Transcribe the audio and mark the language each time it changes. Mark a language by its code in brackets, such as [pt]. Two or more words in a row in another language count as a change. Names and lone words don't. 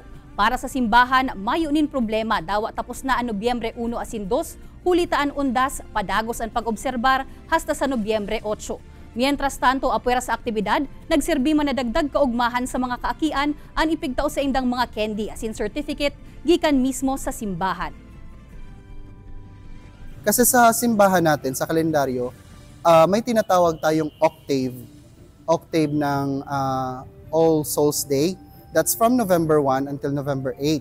[bik] Para sa simbahan, mayunin problema, dawa tapos na ang Nobyembre 1 asin 2, hulitaan undas, padagos ang pag-obserbar hasta sa Nobyembre 8. Mientras tanto, apwera sa aktibidad, nagsirbi man na dagdag kaugmahan sa mga kaakian ang ipigtao sa indang mga candy asin certificate gikan mismo sa simbahan. [tl] Kasi sa simbahan natin, sa kalendaryo, may tinatawag tayong octave ng All Souls Day. [en] That's from November 1 until November 8.